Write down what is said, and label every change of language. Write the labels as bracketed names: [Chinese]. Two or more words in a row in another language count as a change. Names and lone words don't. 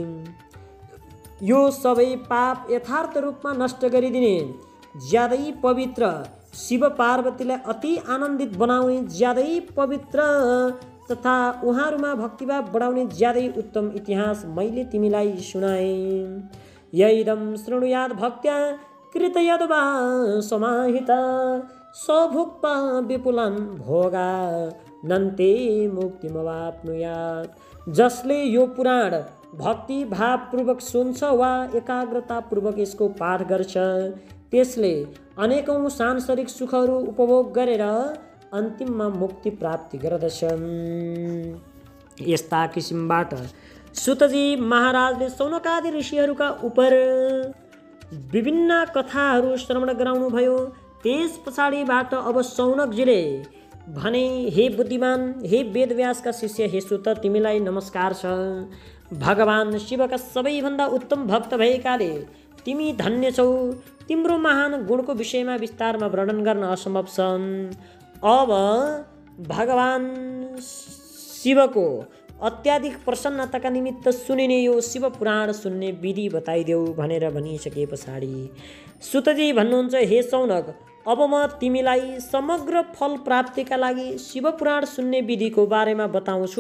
[Nepali] यो सबै पाप यथार्थ रूपमा नष्ट गरिदिने ज्यादै पवित्र शिव पार्वतीलाई अति आनन्दित बनाउने ज्यादै पवित्र तथा उहाँहरूमा भक्तिभाव बढाउने ज्यादै उत्तम इतिहास मैले तिमीलाई सुनाएँ। [Sanskrit] यैदं शृणुयाद भक्त्या कृतयद्वा समाहिता सभुक्ता विपुलान् भोगा नन्ते मुक्तिमवाप्नुयात्। [Nepali] जसले यो पुराण भक्ति भावपूर्वक सुन्छ वा एकाग्रतापूर्वक यसको पाठ गर्छ त्यसले अनेकौं सांसारिक सुखहरू उपभोग गरेर अन्तिममा मुक्ति प्राप्ति गर्दछन्। यस्ता किसिमबाट सुतजी महाराजले सौनकादि ऋषिहरूका उपर विभिन्न कथाहरू श्रवण गराउनु भयो। त्यस पछाडिबाट अब सौनकजीले भने, हे बुद्धिमान, हे वेदव्यासका शिष्य, हे सुत, तिमीलाई नमस्कार छ। भगवान शिवका सबैभन्दा उत्तम भक्त भएकाले तिमी धन्य छौ। तिम्रो महान गुणको विषयमा विस्तारमा वर्णन गर्न असम्भव छ। अब भगवान शिवको अत्याधिक प्रसन्नताका निमित्त सुनिने यो शिव पुराण सुन्ने विधि बताइदेऊ भनेर भनिसके पछाडि सुतजी भन्नुहुन्छ, हे सौनक, अब म तिमीलाई समग्र फल प्राप्तिका लागि शिव पुराण सुन्ने विधिको बारेमा बताउँछु।